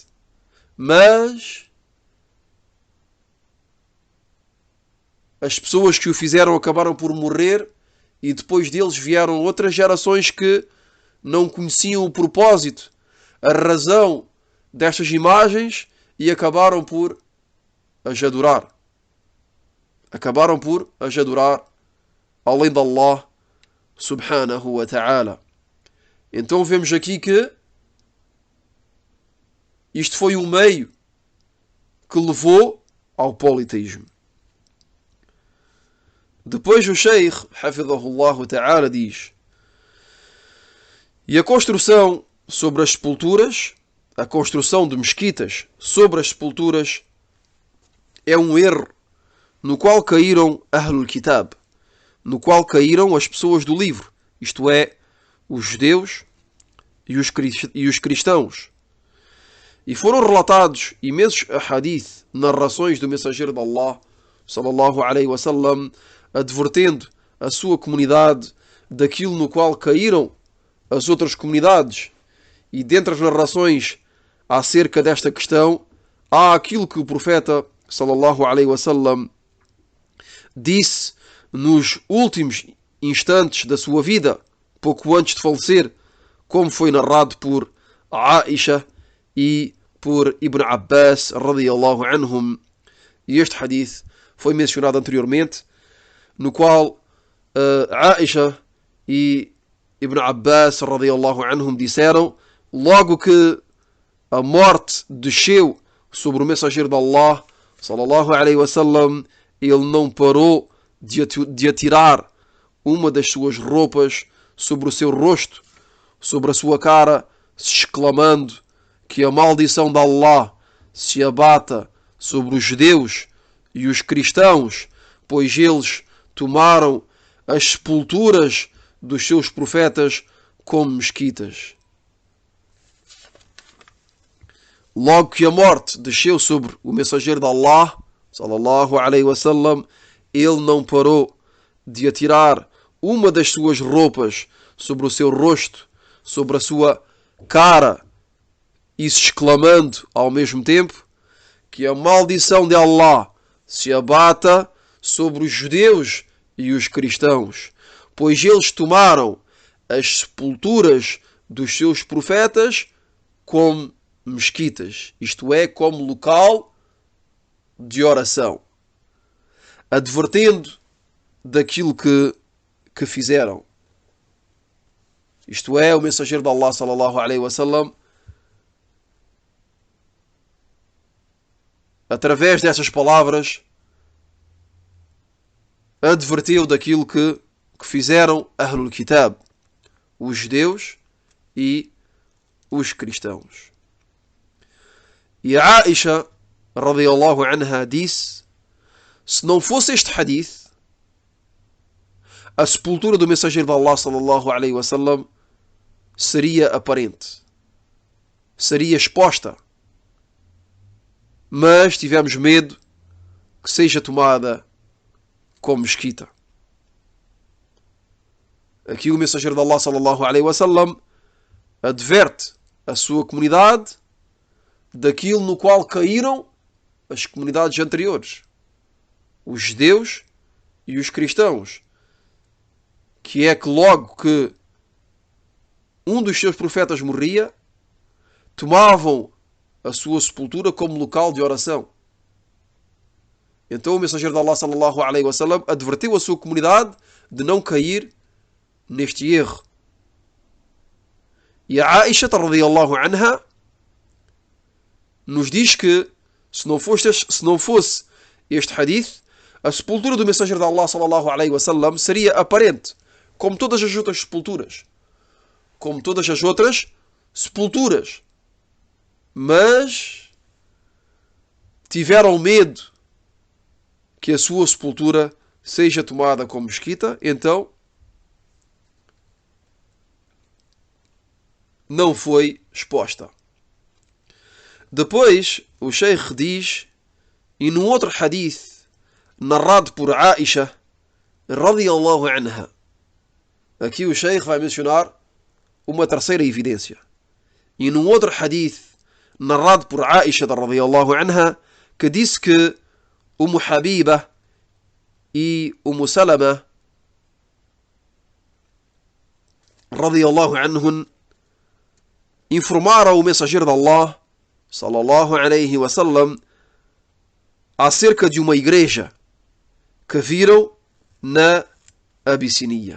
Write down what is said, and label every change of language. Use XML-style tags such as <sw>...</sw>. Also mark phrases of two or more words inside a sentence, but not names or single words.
<pt>Mas as pessoas que o fizeram acabaram por morrer e depois deles vieram outras gerações que não conheciam o propósito, a razão destas imagens e acabaram por as adorar. Acabaram por as adorar além de</pt> <ar>الله سبحانه وتعالى.</ar> <pt>Então vemos aqui que isto foi o meio que levou ao politeísmo. Depois o Sheikh,</pt> <ar>حفظه الله تعالى,</ar> <pt>diz: e a construção sobre as sepulturas, a construção de mesquitas sobre as sepulturas, é um erro no qual caíram</pt> <ar>أهل الكتاب,</ar> <pt>no qual caíram as pessoas do livro, isto é, os judeus e os cristãos. E foram relatados imensos hadith, narrações do mensageiro de Allah,</pt> <ar>صلى الله عليه وسلم,</ar> <pt>advertendo a sua comunidade daquilo no qual caíram as outras comunidades. E dentre as narrações acerca desta questão, há aquilo que o profeta</pt> <ar>صلى الله عليه وسلم</ar> <pt>disse nos últimos instantes da sua vida, pouco antes de falecer, como foi narrado por Aisha e por Ibn Abbas</pt> <ar>رضي الله عنهم.</ar> <pt>E este hadith foi mencionado anteriormente, no qual Aisha e Ibn Abbas</pt> <ar>رضي الله عنهم</ar> <pt>disseram: logo que a morte desceu sobre o mensageiro de Allah</pt> <ar>صلى الله عليه وسلم,</ar> <pt>ele não parou de atirar uma das suas roupas sobre o seu rosto, sobre a sua cara, exclamando que a maldição de Allah se abata sobre os judeus e os cristãos, pois eles tomaram as sepulturas dos seus profetas como mesquitas. logo que a morte desceu sobre o mensageiro de Allah,</pt> <ar>صلى الله عليه وسلم,</ar> <pt>ele não parou de atirar uma das suas roupas sobre o seu rosto, sobre a sua cara, e exclamando ao mesmo tempo que a maldição de Allah se abata sobre os judeus e os cristãos, pois eles tomaram as sepulturas dos seus profetas como mesquitas, isto é, como local de oração, advertendo daquilo que fizeram. Isto é, o mensageiro de Allah,</pt> <ar>صلى الله عليه وسلم,</ar> <pt>através dessas palavras, advertiu daquilo que fizeram</pt> <ar>أهل الكتاب,</ar> <pt>os judeus e os cristãos. E a Aisha,</pt> <ar>رضي الله عنها,</ar> <pt>disse: se não fosse este hadith, a sepultura do mensageiro de Allah,</pt> <ar>صلى الله عليه وسلم,</ar> <pt>seria aparente, seria exposta, mas tivemos medo que seja tomada como mesquita. Aqui o mensageiro de Allah,</pt> <ar>صلى الله عليه وسلم,</ar> <pt>adverte a sua comunidade daquilo no qual caíram as comunidades anteriores, os judeus e os cristãos, que é que logo que um dos seus profetas morria, tomavam a sua sepultura como local de oração. Então o mensageiro de Allah,</pt> <ar>صلى الله عليه وسلم,</ar> <pt>advertiu a sua comunidade de não cair neste erro. E a Aisha,</pt> <ar>رضي الله عنها,</ar> <pt>nos diz que se não fosse este hadith, a sepultura do mensageiro de Allah,</pt> <ar>صلى الله عليه وسلم,</ar> <pt>seria aparente, como todas as outras sepulturas. Como todas as outras sepulturas. Mas tiveram medo que a sua sepultura seja tomada como mesquita, então não foi exposta. Depois, o Sheikh diz, e num outro hadith, narrado por Aisha,</pt> <ar>رضي الله عنها,</ar> <pt>aqui o Sheikh vai mencionar uma terceira evidência. E num outro hadith, narrado por Aisha,</pt> <ar>رضي الله عنها,</ar> <pt>que disse que Umm Habiba e Umm Salama,</pt> <ar>رضي الله عنهم,</ar> <pt>informaram o mensageiro de Allah,</pt> <ar>صلى الله عليه وسلم,</ar> <pt>acerca de uma igreja que viram na Abissínia.</pt>